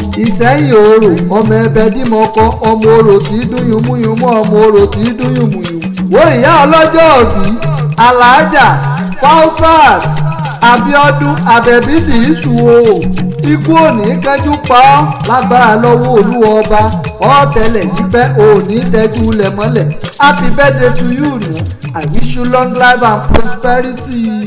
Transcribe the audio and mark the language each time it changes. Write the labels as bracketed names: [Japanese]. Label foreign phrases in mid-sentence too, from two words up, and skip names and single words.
[Yoruba] Ìṣẹ́yìn orò, ọmọ Ẹbẹ Dímọkọ, ọmọ orò tí dún yùmúyùmú, ọmọ orò tí dún yùmúyùmú. Wo ìyá ọlọ́jọ́ òbí, Alhaja Fausat Abiodun Abebi Dìísù o. Ikú ò ní kánjú pa ọ́ lágbára lọ́wọ́ Olúwa ọba. Ọ́ tẹ̀lé yìí pẹ́, ò ní tẹ́jú lẹ̀ mọ́lẹ̀. [English] Happy birthday to you, nù. I wish you long life and prosperity.